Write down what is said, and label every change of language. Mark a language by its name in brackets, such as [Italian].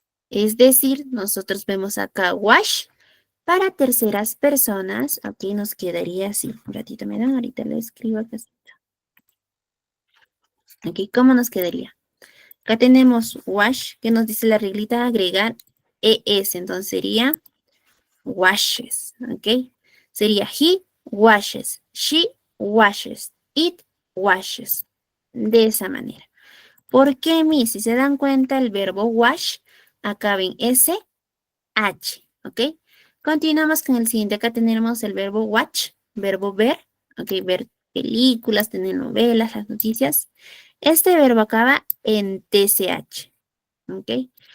[Spanish] Es decir, nosotros vemos acá wash para terceras personas. Aquí nos quedaría así. Un ratito me dan, ahorita lo escribo acá. Aquí, ¿cómo nos quedaría? Acá tenemos wash, que nos dice la reglita agregar ES. Entonces sería washes, ¿ok? Sería [English] he washes, she washes, it washes. [Spanish] De esa manera. ¿Por qué, mi? Si se dan cuenta, el verbo wash acaba en S, H, ¿ok? Continuamos con el siguiente. Acá tenemos el verbo watch, verbo ver, ¿ok? Ver películas, tener novelas, las noticias. Este verbo acaba en TCH, ¿ok?